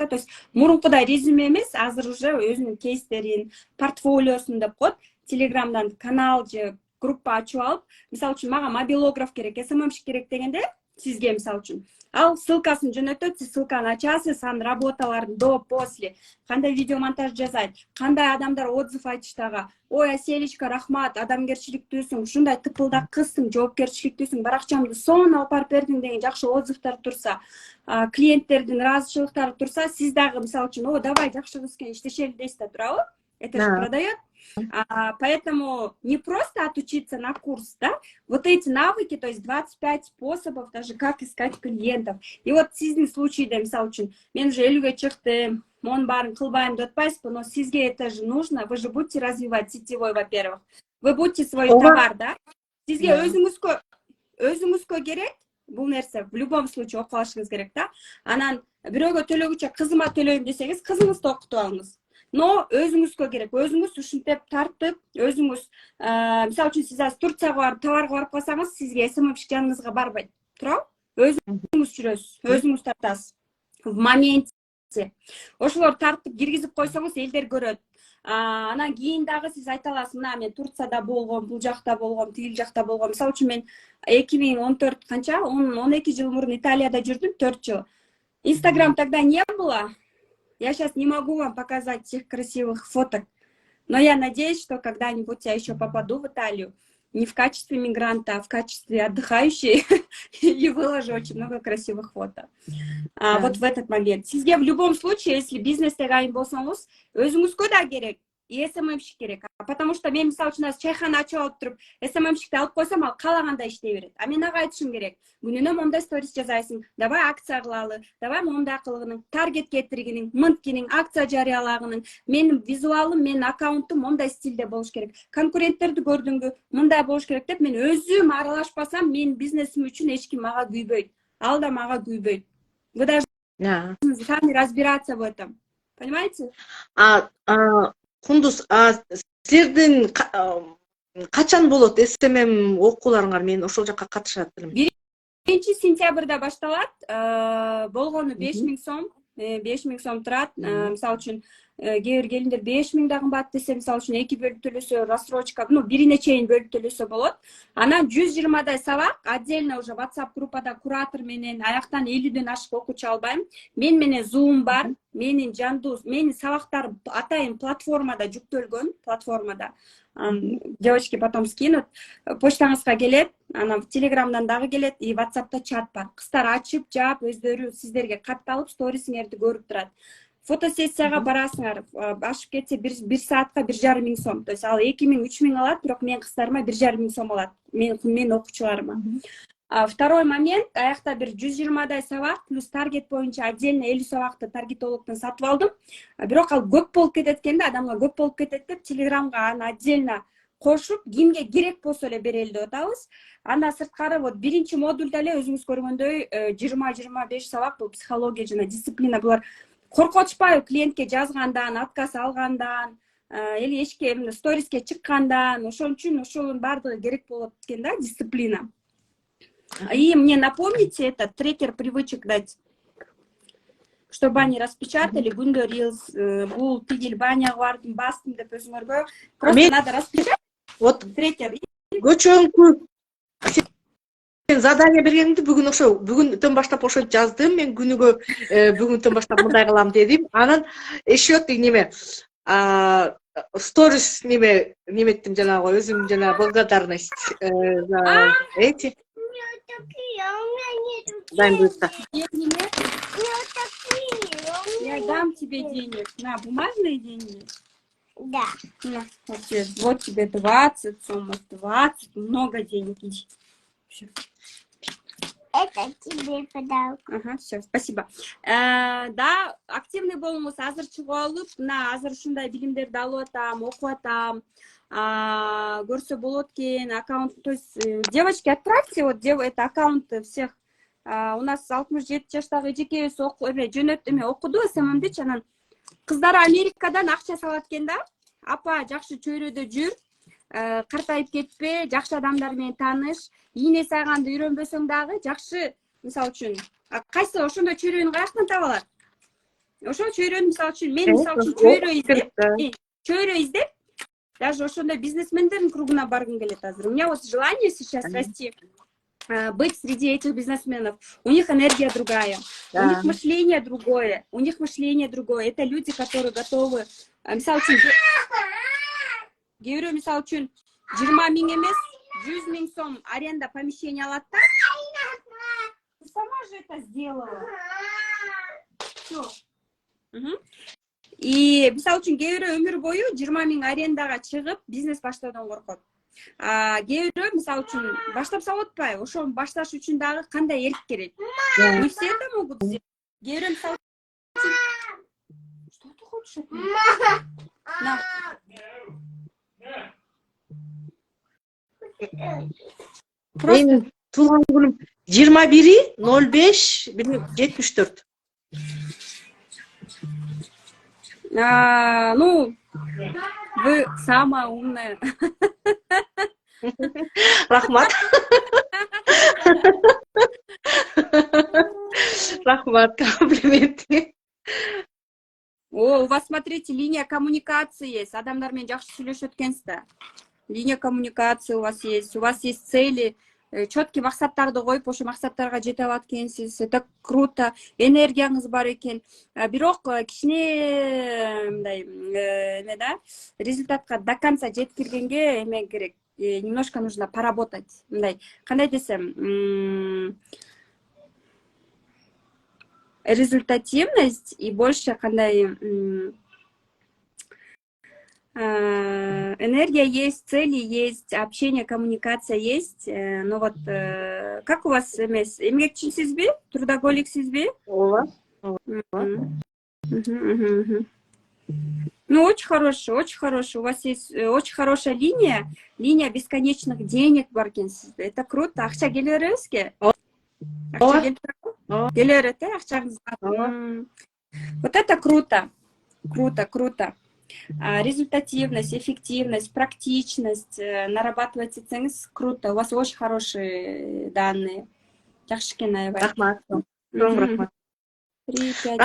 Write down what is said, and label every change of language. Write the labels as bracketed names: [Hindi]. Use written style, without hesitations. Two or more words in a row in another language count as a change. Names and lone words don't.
[Russian] То есть [Kyrgyz] мурункудай резюме эмес, азыр уже өзүнүн кейстерин, портфолиосун деп коет. Телеграмдан канал же группа ачып алып, мисалы үчүн мага мобилограф керек, СММщик керек дегенде сизге мисалы үчүн ал ссылкасын жөнөтөт, сиз ссылканы ачасыз, анын работаларын [Russian] до, после, [Kyrgyz] кандай видео монтаж жасайт, кандай адамдар отзыв айтыштагы, ой Аселичка рахмат, адамгерчиликтүүсүң, ушундай тыпылдак кызсың, жоопкерчиликтүүсүң, баракчамды сонун алып барып бердиң деген жакшы отзывдар турса, клиенттердин ыраазычылыктары турса, сиз дагы мисалы үчүн о давай жакшы кыз экен иштешели дейсиз да, туурабы? [Russian] Это же продает. Поэтому не просто отучиться на курс, да, вот эти навыки, то есть 25 способов даже как искать клиентов. И вот [Kyrgyz] сиздин случайда, мисалы үчүн, мен уже 50ге чыктым, монун баарын кылбайм деп атпайсызбы, но сизге [Russian] это же нужно, вы же будете развивать сетевой, во-первых. Вы будете свой товар, да? [Kyrgyz] Сизге өзүңүзгө керек бул нерсе, [Russian] в любом случае [Kyrgyz] окуп алышыңыз керек да. Анан бирөөгө төлөгүчө кызыма төлөйм десеңиз, кызыңызды окутуп алыңыз. Но өзүңүзгө керек, өзүңүз ушинтип тартып, өзүңүз, мисалы үчүн сиз азыр Турцияга барып, товарга барып калсаңыз, сизге СММщик жаныңызга барбайт, туурабы? Өзүңүз жүрөсүз, өзүңүз тартасыз. [Russian] В моменте. [Kyrgyz] Ошолор тартып киргизип койсоңуз, элдер көрөт. Анан кийин дагы сиз айта аласыз, мына мен Турцияда болгом, бул жакта болгом, тигил жакта болгом. Мисалы үчүн мен 2014 канча, 12 жыл мурун Италияда жүрдүм, 4 жыл. [Russian] Инстаграм тогда не было. Я сейчас не могу вам показать тех красивых фоток, но я надеюсь, что когда-нибудь я еще попаду в Италию. Не в качестве мигранта, а в качестве отдыхающей. И выложу очень много красивых фото. Вот в этот момент. Сизге в любом случае, если бизнес [Kyrgyz] тегайын болсоңуз, өзүңүзгө да керек. И СММщик керек. [Russian] Потому что [Kyrgyz] мен мисалы үчүн азыр чайхана ачып алып туруп, СММщикти алып койсом, ал каалагандай иштей берет. А мен ага айтышым керек. Күнүнө мондай сторис жасайсың, давай акция кылалы, давай мондай кылгының, таргет кетиргиниң, мынткиниң, акция жарыялагының, менин визуалым, менин аккаунтум мондай стилде болуш керек. Конкуренттерди көрдүңбү, мындай болуш керек деп мен өзүм аралашпасам, менин бизнесим үчүн эч ким мага күйбөйт. Ал да мага күйбөйт. [Russian] Вы должны сами разбираться в этом. Понимаете? [Kyrgyz] Кундуз, силердин качан болот СММ окууларыңар? Мен ошол жакка катышат элем. 1-сентябрда башталат. Болгону 5000 сом. 5000 сом турат. Мисалы үчүн кээ бир келиндер 5000 да кымбат десе, мисалы үчүн 2 бөлүп төлөсө, рассрочка, бирине чейин бөлүп төлөсө болот. Анан 120дай сабак [Russian] отдельно уже [Kyrgyz] WhatsApp группада куратор менен, аяктан 50ден ашык окуучу албайм. Мен менен Zoom бар, менин жандуу, менин сабактар атайын платформада жүктөлгөн, платформада. [Russian] Девочки потом скинут, [Kyrgyz] почтаңызга келет, анан Телеграмдан дагы келет, и WhatsAppта чат бар. Кыздар ачып, жаап, өздөрү сиздерге катталып, сторисиңерди көрүп турат. Фотосессияга барасыңар, ашып кетсе 1 саатка 1,5 сом. То есть ал 2000-3000 алат, бирок мен кыздарыма 1,5 сом алат. Мен окуучуларыма. [Russian] Второй момент, [Kyrgyz] аякта бир 120дай сабак плюс таргет боюнча отдельно 50 сабакты таргетологдон сатып алдым. Бирок ал көп болуп кетет экен да, адамга көп болуп кетет деп Телеграмга аны отдельно кошуп, кимге керек болсо эле берели деп атабыз. Андан сырткары вот биринчи модульда эле өзүңүз көргөндөй 20-25 сабак бул психология жана дисциплина. Булар коркотушпайбы клиентке жазгандан, отказ алгандан, или эчке сториске чыккандан, ошон үчүн ошонун баардыгы керек болот экен да, дисциплина. [Russian] И мне напомните этот трекер привычек дать, чтобы они распечатали, [Kyrgyz] күндө рилс, бул тигил баняга бардым, бастым деп өзүңөргө. [Russian] Просто надо распечатать. Вот трекер. [Kyrgyz] Көчөңкү мен задание бергенде бүгүнтөн баштап ошентип жаздым. Мен күнүгө бүгүнтөн баштап мындай кылам дедим. Анан еще неме сторис неметтим жанагы өзүм жана [Russian] благодарность за эти. Дай быстро. Я дам тебе денег. На, бумажные деньги? Да. На, вот тебе 20 сомов, 20, много денег. Это тебе подарок. Ага, все, спасибо. [Kyrgyz] Да, активный болуңуз, азыр чыгып алып, мына азыр ушундай билимдерди алып атам, окуп атам. Көрсө болот экен, аккаунт, [Russian] то есть девочки, отправьте вот это аккаунты всех. У нас [Kyrgyz] 67 жаштагы эжекебиз окуду СММдичи, анан кыздары Америкадан акча салат экен да. Апа, жакшы чөйрөдө жүр, картайып кетпе, жакшы адамдар менен тааныш, ийне сайганды үйрөнбөсөң дагы жакшы, мисалы үчүн, кайсы ошондой чөйрөнү каяктан таба алат? Ошол чөйрөнү мисалы үчүн мен мисалы үчүн чөйрө издеп, даже ошондой бизнесмендердин кругуна баргым келет азыр. [Russian] У меня вот желание сейчас расти, быть среди этих бизнесменов. У них энергия другая, у них мышление другое, Это люди, которые готовы, [Kyrgyz] мисалы үчүн, кээ мисалы үчүн 20 000 эмес, 100 000 сом [Russian] аренда помещения [Kyrgyz] алат да. [Russian] Ты сама же это сделала. Всё. [Kyrgyz] И мисалы үчүн кээ бирөө өмүр бою 20 000 арендага чыгып бизнес баштоодон коркот. Кээ бирөө мисалы үчүн баштап салып атпайбы, ошону башташ үчүн дагы кандай эрк керек? [Russian] Не все это могут сделать. [Kyrgyz] Кээ бирөө мисалы [Russian] что ты хочешь от меня? На. [Kyrgyz] Менин туулган күнүм 21/05/74. [Russian] Ну, вы самая умная. [Kyrgyz] Рахмат. Рахмат, комплименти. [Russian] О, у вас, смотрите, линия коммуникации есть. [Kyrgyz] Адамдар менен жакшы сүйлөшөт экенсиз. [Russian] Линия коммуникации у вас есть цели, четкий [Kyrgyz] максаттарды коюп, ошо максаттарга жете алат экенсиз. [Russian] Это круто. [Kyrgyz] Энергияңыз бар экен. Бирок кичине мындай да, результатка [Russian] до конца [Kyrgyz] жеткиргенге эме керек. [Russian] Немножко нужно поработать. [Kyrgyz] Мындай, кандай десем, [Russian] результативность и больше кандай энергия есть, цели есть, общение, коммуникация есть. Но вот как у вас [Kyrgyz] эмес? Эмгекчисизби? Трудоголиксизби? Ооба. [Russian] Ну, очень хороший, очень хороший. У вас есть очень хорошая линия бесконечных денег [Kyrgyz] бар экенсиз. [Russian] Это круто. [Kyrgyz] Акча келе беребизби? Акча келе берет, акчаңызга. [Russian] Вот это круто. Круто. Результативность, эффективность, практичность нарабатывать этсеңиз круто. У вас очень хорошие данные. [Kyrgyz] Жакшы экен, аябай. Рахмат. Рахмат. 3-5.